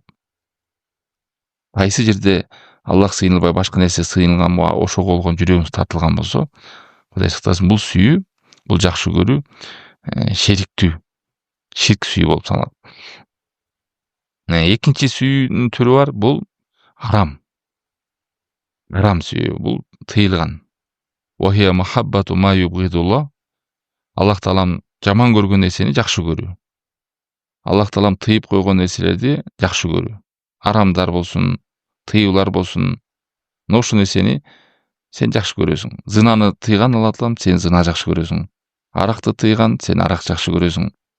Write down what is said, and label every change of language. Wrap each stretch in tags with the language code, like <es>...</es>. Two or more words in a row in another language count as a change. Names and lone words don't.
<ky>Кайсы жерде Аллах сыйынылбай башка нерсе сыйынган, ошого болгон жүрөгүңүз тартылган болсо, Кудай сактасын, бул сүйүү, бул жакшы көрүү шериктүү, ширк сүйүү болуп саналат. Экинчи сүйүүнүн түрү бар, бул харам. Харам сүйүү, бул тыйылган.</ky> <ar>وهي محبة ما يبغضه الله.</ar> <ky>Аллах таалам жаман көргөн нерсени жакшы көрүү. Аллах таалам тыйып койгон нерселерди жакшы көрүү. Харамдар болсун, тыюулар болсун, ошол нерсени сен жакшы көрөсүң. Зынаны тыйган Аллах таалам, сен зына жакшы көрөсүң. Аракты тыйган, сен арак жакшы көрөсүң.</ky>